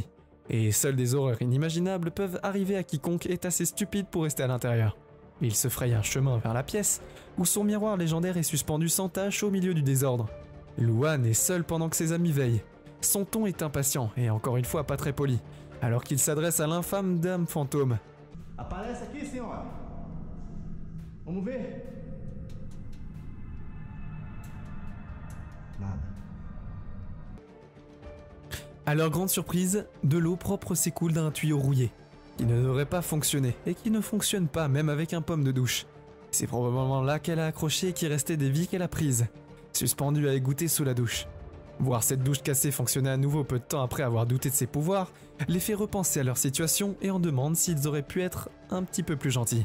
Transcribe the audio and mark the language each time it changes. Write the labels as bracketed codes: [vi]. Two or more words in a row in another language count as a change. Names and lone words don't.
[fr] Et seules des horreurs inimaginables peuvent arriver à quiconque est assez stupide pour rester à l'intérieur. Il se fraye un chemin vers la pièce, où son miroir légendaire est suspendu sans tache au milieu du désordre. Luan est seul pendant que ses amis veillent. Son ton est impatient et encore une fois pas très poli, alors qu'il s'adresse à l'infâme dame fantôme. [pt] Aparece aqui, senhora. Vamos ver. Nada. [fr] À leur grande surprise, de l'eau propre s'écoule d'un tuyau rouillé, qui ne devrait pas fonctionner et qui ne fonctionne pas même avec un pomme de douche. C'est probablement là qu'elle a accroché et qui restait des vies qu'elle a prises, suspendues à égoutter sous la douche. Voir cette douche cassée fonctionner à nouveau peu de temps après avoir douté de ses pouvoirs, les fait repenser à leur situation et en demande s'ils auraient pu être un petit peu plus gentils.